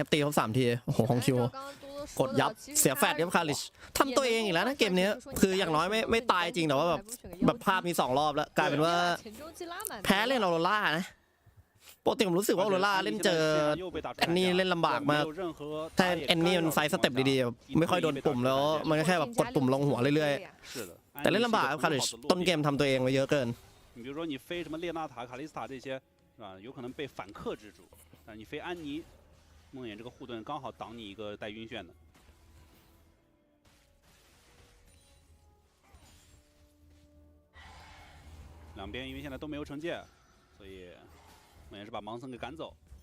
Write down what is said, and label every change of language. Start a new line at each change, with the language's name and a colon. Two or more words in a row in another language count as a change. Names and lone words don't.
Thai: นะครับตีเขา3 ทีโอ้โหของคิวกดยับเสียแฟดครับคาริชทำตัวเองอีกแล้วนะเกมนี้คืออย่างน้อยไม่ตายจริงแต่ว่าแบบภาพมี2 รอบแล้วกลายเป็นว่าแพ้เล่นออโรร่านะปกติผมรู้สึกว่าออโรร่าเล่นเจอแอนนี่เล่นลำบากมากถ้าแอนนี่มันไซส์สเต็ปดีๆไม่ค่อยโดนปุ่มแล้วมันก็แค่แบบกดปุ่มลงหัวเรื่อยๆแต่เล่นลำบากครับคาริชต้นเกมทำตัวเองไว้เยอะเกิน
Chinese: 你比如说你飞什么列纳塔、卡丽斯塔这些，是吧？有可能被反克制住，但是你飞安妮、梦魇这个护盾刚好挡你一个带晕眩的。两边因为现在都没有惩戒，所以梦魇是把盲僧给赶走。